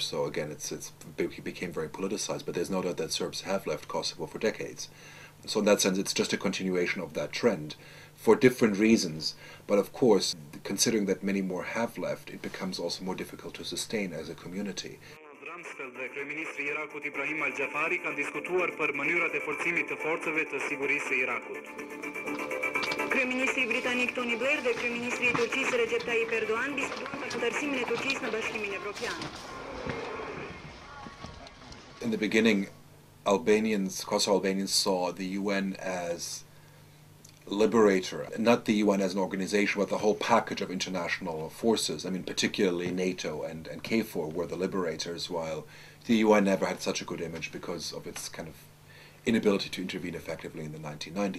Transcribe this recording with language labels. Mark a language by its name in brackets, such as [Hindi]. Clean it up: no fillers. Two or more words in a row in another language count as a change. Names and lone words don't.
[English] So again, it became very politicized, but there's no doubt that Serbs have left Kosovo for decades. So in that sense, it's just a continuation of that trend, for different reasons. But of course, considering that many more have left, it becomes also more difficult to sustain as a community. [Albanian] Dhe kryeministri i Irakut Ibrahim Al-Gjafari kanë diskutuar për mënyrat e forcimit të forcave të sigurisë së Irakut. Kryeministri britanik Tony Blair dhe kryeministri i Turqisë Recep Tayyip Erdogan diskutuan për ndërsimin e Turqisë në Bashkimin Evropian. [English] In the beginning, Kosovo Albanians saw the UN as liberator, not the UN as an organization, but the whole package of international forces. I mean, particularly NATO and KFOR were the liberators, while the UN never had such a good image because of its kind of inability to intervene effectively in the 1990s.